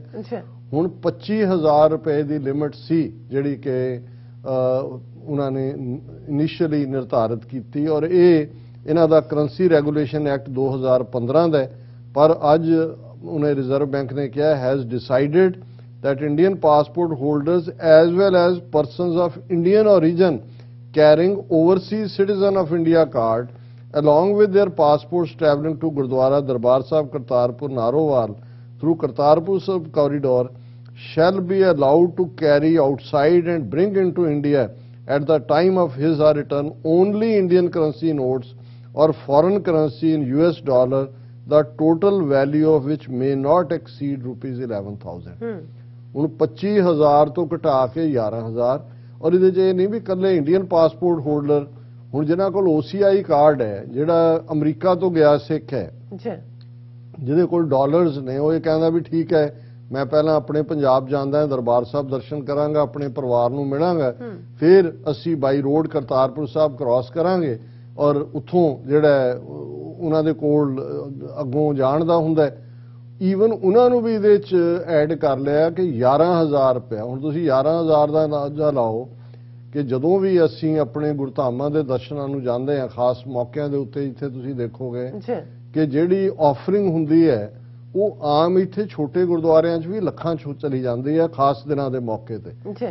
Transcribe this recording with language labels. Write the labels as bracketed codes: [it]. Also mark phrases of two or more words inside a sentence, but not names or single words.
[pa] ਹੁਣ 25,000 ਰੁਪਏ ਦੀ ਲਿਮਿਟ ਸੀ ਜਿਹੜੀ ਕਿ ਉਹਨਾਂ ਨੇ ਇਨੀਸ਼ੀਅਲੀ ਨਿਰਧਾਰਿਤ ਕੀਤੀ ਔਰ ਇਹ ਇਹਨਾਂ ਦਾ ਕਰੰਸੀ ਰੈਗੂਲੇਸ਼ਨ ਐਕਟ 2015 ਦਾ ਹੈ। ਪਰ ਅੱਜ ਉਹਨੇ ਰਿਜ਼ਰਵ ਬੈਂਕ ਨੇ ਕਿਹਾ [en] has decided that Indian passport holders as well as persons of Indian origin carrying overseas citizen of India card along with their passports travelling to Gurdwara Darbar Sahib Kartarpur Narowal through Kartarpur Sahib corridor shall be allowed to carry outside and bring into India at the time of his or return only Indian currency notes or foreign currency in US dollar, the total value of which may not exceed ₹11,000. [pa] ਹੁਣ 25,000 ਤੋਂ ਘਟਾ ਕੇ 11,000 ਔਰ ਇਹਦੇ 'ਚ ਇਹ ਨਹੀਂ ਵੀ ਇਕੱਲੇ [en] Indian passport holder, [pa] ਹੁਣ ਜਿਹਨਾਂ ਕੋਲ OCI ਕਾਰਡ ਹੈ, ਜਿਹੜਾ ਅਮਰੀਕਾ ਤੋਂ ਗਿਆ ਸਿੱਖ ਹੈ ਜਿਹਦੇ ਕੋਲ ਡਾਲਰਸ ਨੇ, ਉਹ ਇਹ ਕਹਿੰਦਾ ਵੀ ਠੀਕ ਹੈ ਮੈਂ ਪਹਿਲਾਂ ਆਪਣੇ ਪੰਜਾਬ ਜਾਂਦਾ ਦਰਬਾਰ ਸਾਹਿਬ ਦਰਸ਼ਨ ਕਰਾਂਗਾ, ਆਪਣੇ ਪਰਿਵਾਰ ਨੂੰ ਮਿਲਾਂਗਾ, फिर ਅਸੀਂ [en] by road [pa] ਕਰਤਾਰਪੁਰ ਸਾਹਿਬ ਕ੍ਰਾਸ ਕਰਾਂਗੇ ਔਰ ਉੱਥੋਂ ਜਿਹੜਾ ਉਹਨਾਂ ਦੇ ਕੋਲ ਅੱਗੋਂ ਜਾਣ ਦਾ ਹੁੰਦਾ। ਈਵਨ ਉਹਨਾਂ ਨੂੰ ਵੀ ਇਹਦੇ 'ਚ ਐਡ ਕਰ ਲਿਆ ਕਿ 11000 ਰੁਪਇਆ। ਹੁਣ ਤੁਸੀਂ 11000 ਦਾ ਅੰਦਾਜ਼ਾ ਲਾਓ ਕਿ ਜਦੋਂ ਵੀ ਅਸੀਂ ਆਪਣੇ ਗੁਰਧਾਮਾਂ ਦੇ ਦਰਸ਼ਨਾਂ ਨੂੰ ਜਾਂਦੇ ਹਾਂ, ਖਾਸ ਮੌਕਿਆਂ ਦੇ ਉੱਤੇ, ਜਿੱਥੇ ਤੁਸੀਂ ਦੇਖੋਗੇ ਕਿ ਜਿਹੜੀ ਆਫਰਿੰਗ ਹੁੰਦੀ ਹੈ ਉਹ ਆਮ ਇੱਥੇ ਛੋਟੇ ਗੁਰਦੁਆਰਿਆਂ 'ਚ ਵੀ ਲੱਖਾਂ 'ਚ ਚਲੀ ਜਾਂਦੀ ਹੈ ਖਾਸ ਦਿਨਾਂ ਦੇ ਮੌਕੇ ਤੇ।